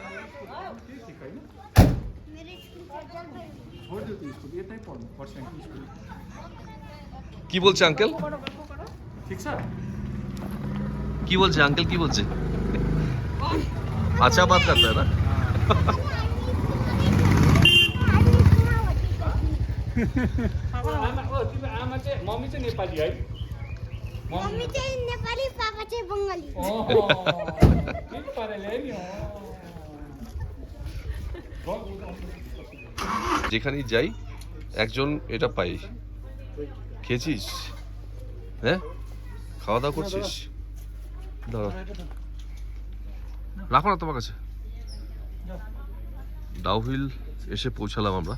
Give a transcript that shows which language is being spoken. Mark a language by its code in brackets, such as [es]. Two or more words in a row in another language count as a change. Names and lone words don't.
[bn] কি বলছে আঙ্কেল? কি বলছে আঙ্কেল? কি বলছে? আচ্ছা, বাত করতে হয় না? [ne] आमा चाहिँ मम्मी चाहिँ नेपाली है, मम्मी चाहिँ नेपाली, पापा चाहिँ बङ्गाली। ठिक पाराले है नि। [bn] যেখানেই যাই একজন এটা পাই, খেয়েছিস? হ্যাঁ, খাওয়া দাওয়া করছিস? দাঁড়া, রাখো না তোমার কাছে। ডাউহিল এসে পৌঁছালাম আমরা।